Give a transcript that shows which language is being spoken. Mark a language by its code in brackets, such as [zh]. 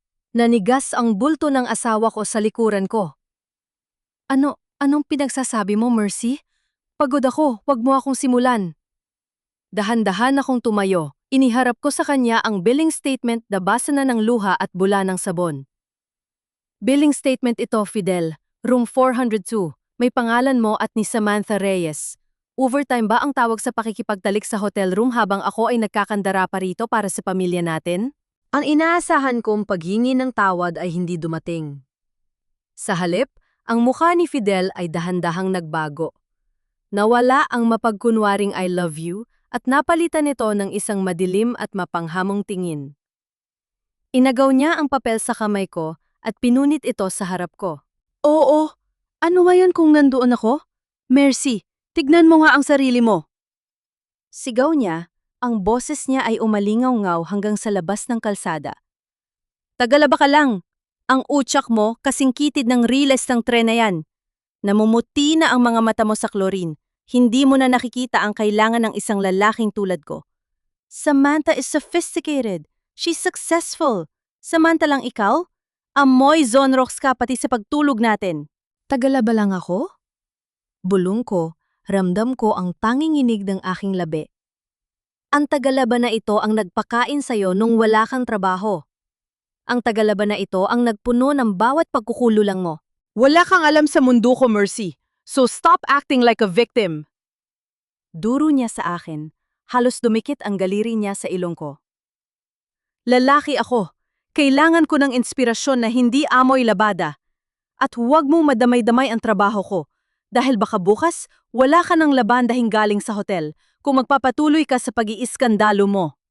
[tl] Nanigas ang bulto ng asawa ko sa likuran ko. Anong pinagsasabi mo, Mercy? Pagod ako, wag mo akong simulan. Dahan-dahan akong tumayo. Iniharap ko sa kanya ang billing statement na basa na ng luha at bula ng sabon. Billing statement ito, Fidel. Room 402. May pangalan mo at ni Samantha Reyes. Overtime ba ang tawag sa pakikipagtalik sa hotel room habang ako ay nagkakandara pa rito para sa pamilya natin? Ang inaasahan kong paghingi ng tawad ay hindi dumating. Sa halip, ang mukha ni Fidel ay dahan-dahang nagbago. Nawala ang mapagkunwaring I love you at napalitan ito ng isang madilim at mapanghamong tingin. Inagaw niya ang papel sa kamay ko at pinunit ito sa harap ko. Oo, ano ba yan kung nandoon ako? Mercy, tignan mo nga ang sarili mo. Sigaw niya, ang boses niya ay umalingaw-ngaw hanggang sa labas ng kalsada. Tagalaba ka lang, ang utsak mo kasing kitid ng riles ng tren na yan. Namumuti na ang mga mata mo sa chlorine, hindi mo na nakikita ang kailangan ng isang lalaking tulad ko. [en] Samantha is sophisticated, she's successful. [tl] Samantalang ikaw? Amoy Zonrox ka pati sa pagtulog natin. Tagalaba lang ako? Bulong ko, ramdam ko ang tanging inig ng aking labi. Ang tagalaba na ito ang nagpakain sa'yo nung wala kang trabaho. Ang tagalaba na ito ang nagpuno ng bawat pagkukululang mo. Wala kang alam sa mundo ko, Mercy. [en] So stop acting like a victim. [tl] Duro niya sa akin. Halos dumikit ang galiri niya sa ilong ko. Lalaki ako. Kailangan ko ng inspirasyon na hindi amoy labada. At huwag mong madamay-damay ang trabaho ko. Dahil baka bukas, wala ka ng labandahing galing sa hotel kung magpapatuloy ka sa pag-iiskandalo mo.